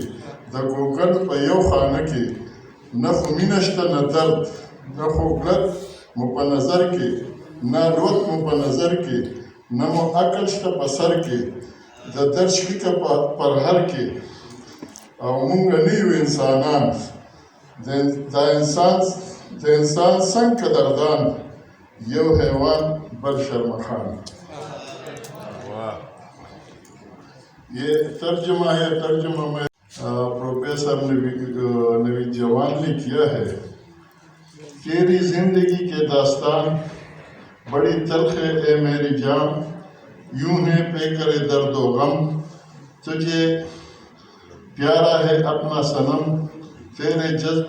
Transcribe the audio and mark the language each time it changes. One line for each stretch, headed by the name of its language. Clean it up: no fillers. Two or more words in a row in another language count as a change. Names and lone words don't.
Pashto: د ګوګل په یو خانه کې نه خو مینه شته نه درد نه خوږلت مو په نظر کې نه لوت مو په نظر کې نه مو عقل شته په سر کې د درد شکیکه پر هر کې او مونږ نه یو انسانان د انسان څنګ قدردان یو حیوان بل شرمخان۔
Urdu: یہ ترجمہ ہے، ترجمہ میں پروفیسر نوید جوان نے کیا ہے۔ تیری زندگی کے داستان بڑی تلخ ہے اے میری جان، یوں ہے پے کرے درد و غم، تجھے پیارا ہے اپنا صنم، تیرے جذبے